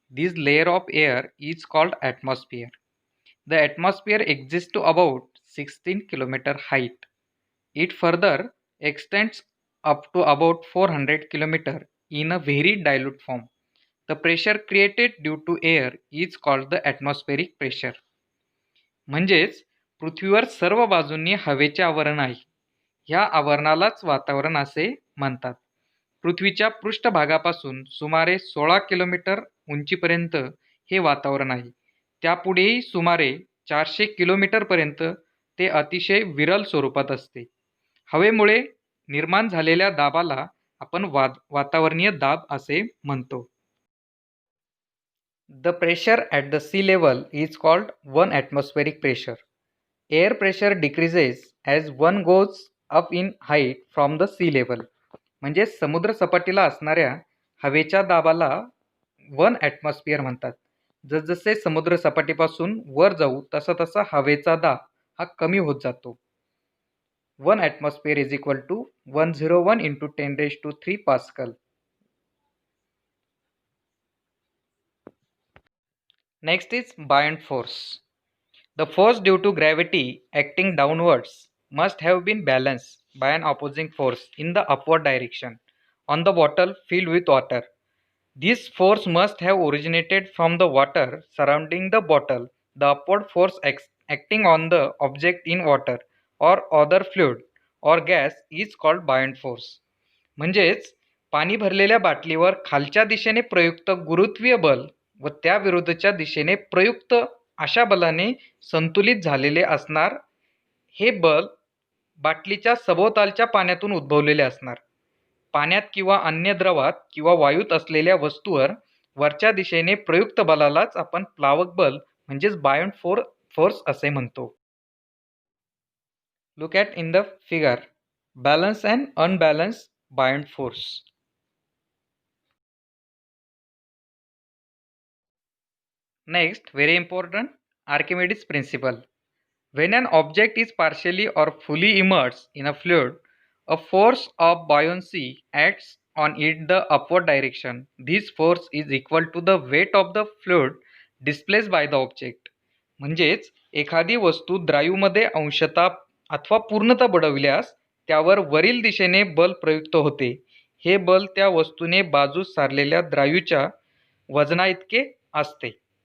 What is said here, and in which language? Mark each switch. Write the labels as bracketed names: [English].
[English] This layer of air is called atmosphere. The atmosphere exists to about 16 km height. It further extends up to about 400 km in a very dilute form. The pressure created due to air is called the atmospheric pressure. [Marathi] म्हणजेच पृथ्वीवर सर्व बाजूंनी हवेचे आवरण आहे. ह्या आवरणालाच वातावरण असे म्हणतात. पृथ्वीच्या पृष्ठभागापासून सुमारे 16 किलोमीटर उंचीपर्यंत हे वातावरण आहे. त्यापुढेही सुमारे 400 किलोमीटरपर्यंत ते अतिशय विरल स्वरूपात असते. हवेमुळे निर्माण झालेल्या दाबाला आपण वातावरणीय दाब असे म्हणतो. [English] The pressure at the sea level is called 1 atmospheric pressure. Air pressure decreases as one goes up in height from the sea level. [Marathi] म्हणजे समुद्र सपाटीला असणाऱ्या हवेच्या दाबाला 1 atmosphere म्हणतात. जसजसे समुद्र सपाटीपासून वर जाऊ तसा तसा हवेचा दाब हा कमी होत जातो. [English] 1 atmosphere is equal to 101 into 10⁻³ Pascal. Next is buoyant force. The force due to gravity acting downwards must have been balanced by an opposing force in the upward direction on the bottle filled with water. This force must have originated from the water surrounding the bottle. The upward force acting on the object in water or other fluid or gas is called buoyant force. [Marathi] म्हणजेच पाणी भरलेल्या बाटलीवर खालच्या दिशेने प्रयुक्त गुरुत्वीय बल व त्या विरुद्धच्या दिशेने प्रयुक्त अशा बलाने संतुलित झालेले असणार. हे बल बाटलीच्या सभोवतालच्या पाण्यातून उद्भवलेले असणार. पाण्यात किंवा अन्य द्रवात किंवा वायूत असलेल्या वस्तूवर वरच्या दिशेने प्रयुक्त बलालाच आपण प्लावक बल म्हणजेच बायोंट फोर्स असे म्हणतो. [English] Look at in the figure balance and unbalance buoyant force. Next, very important, Archimedes principle. When an object is partially or fully immersed in a fluid, a force of buoyancy acts on it the upward direction. This force is equal to the weight of the fluid displaced by the object. [Marathi] म्हणजेच एखादी वस्तू द्रायूमध्ये अंशतः अथवा पूर्णतः बुडविल्यास त्यावर वरील दिशेने बल प्रयुक्त होते. हे बल त्या वस्तूने बाजूस सारलेल्या द्रायूच्या वजनाइतके असते.